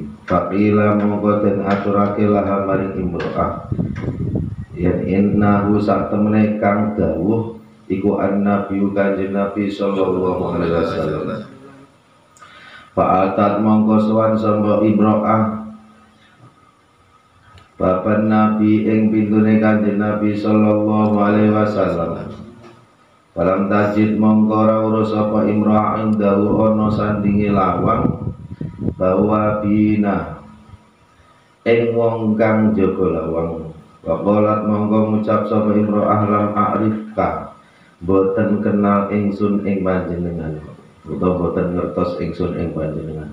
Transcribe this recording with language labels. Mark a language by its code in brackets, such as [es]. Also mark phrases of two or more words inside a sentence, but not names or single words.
[jv] Faqila mongko den aturake laha maring imro'ah yen innahu sak temene kang dawuh iku an-nabi kanjeng Nabi [ar] صلى الله عليه وسلم. [jv] Fa'atat mongko sowan sapa Imro'ah bapak Nabi ing pintune kanjeng Nabi [ar] صلى الله عليه وسلم. فلم تجد [jv] mongko ora urus sapa Imro'ah indahu ana sandinge lawang bahwa bina ing wong kang jaga lawang. Waqalat mongko ngucap sapa Imro'ah [ar] لم أعرفك [jv] boten kenal ingsun ing panjenengan utawa boten ngertos ingsun ing panjenengan.